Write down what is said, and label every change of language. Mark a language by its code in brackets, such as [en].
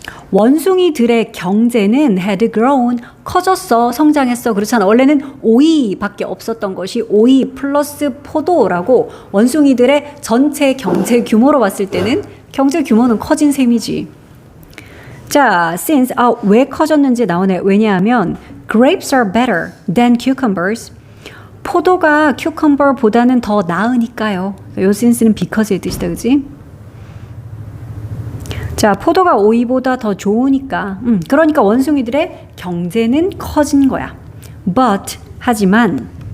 [ko] 원숭이들의 경제는 [en] had grown, [ko] 커졌어, 성장했어. 그렇잖아. 원래는 오이밖에 없었던 것이 오이 플러스 포도라고 원숭이들의 전체 경제 규모로 봤을 때는 경제 규모는 커진 셈이지. 자, since 왜 커졌는지 나오네. 왜냐하면 [en] grapes are better than cucumbers. [ko] 포도가 cucumber보다는 더 나으니까요. 요 since는 because의 뜻이다. 그지? 자, 포도가 오이보다 더 좋으니까. 그러니까 원숭이들의 경제는 커진 거야. But, 하지만.